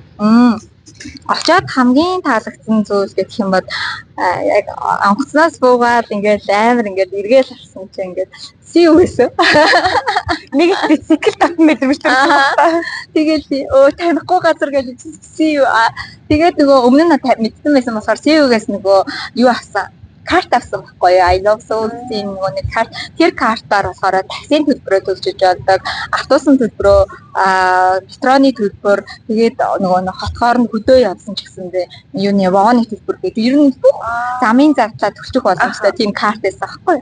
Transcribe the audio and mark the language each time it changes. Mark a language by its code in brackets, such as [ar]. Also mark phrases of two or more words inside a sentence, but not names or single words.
[mn] Очоод хамгийн таалагдсан зүйл гэх юм бол яг онгоцноос буугаад ингээд амар ингээд эргээл харсан чинь ингээд сүү гэсэн. Нэг бицикл татсан байдаг биш үү? Тэгээд танихгүй газар гэж сүү. Тэгээд нөгөө өмнө нь мэдсэн байсан болохоор сүүгээс нөгөө юу авсан. Карт авсан байхгүй юу? I love soul-ийн нөгөө нэг карт. Тэр картаар болохоор таксийн төлбөрөө төлж явдаг, автобусын төлбөрөө, метроны төлбөр, тэгээд нөгөө хотхоор нь хөдөө явсан ч гэсэндээ юуны вагоны төлбөр гэдэг ер нь бүх замын зардал төлчих боломжтой тийм карт байсан байхгүй юу?